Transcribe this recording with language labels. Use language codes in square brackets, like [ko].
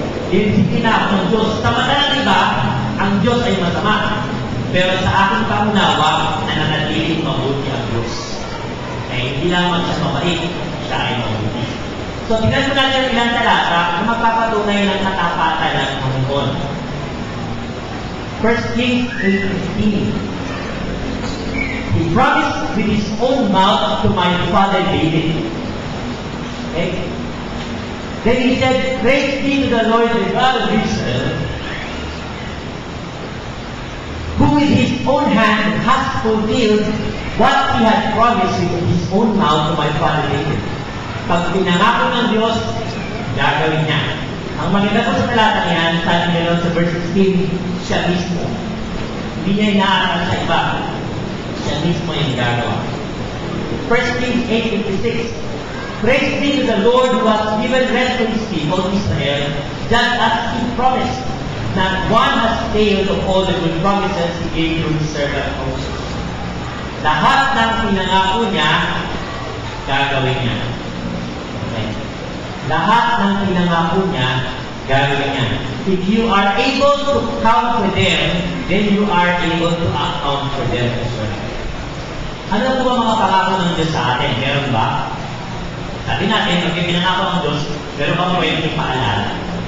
[tl] Disiplina ng Diyos. Sa mata ng iba, ang Diyos ay masama. Pero sa aking pangunawa, nananatiling mabuti ang Diyos. Kaya hindi lamang siya mabait, siya ay mabuti. So, tingnan mo natin ilang talata na magpapatunay ng katapatan ng Panginoon. [en] 1 Kings 8:15. He promised with his own mouth to my father David. Okay? Then he said, praise be to the Lord, the God of Israel, who with his own hand has fulfilled what he had promised with his own mouth to my father David. [tl] Pag pinangako ng Diyos, gagawin niya. Ang maganda ko sa talata niyan, sabi niya sa verse 16, siya mismo. Hindi niya inaasal sa iba. Siya mismo yung gagawa. [en] 1 Kings 8:56. Praise be to the Lord who has given rest to his people, Israel, just as he promised. Not one has failed of all the good promises he gave to his servant Moses. [tl] Lahat ng pinangako niya, gagawin niya. Okay. Lahat ng pinangako niya, gagawin niya. [en] If you are able to count for them, then you are able to account for them as well. [tl] Ano po ba mga pangako ng Diyos sa atin? Meron ba? Sabi natin, pag ipinangako ng Diyos, meron bang pwedeng ipaalala?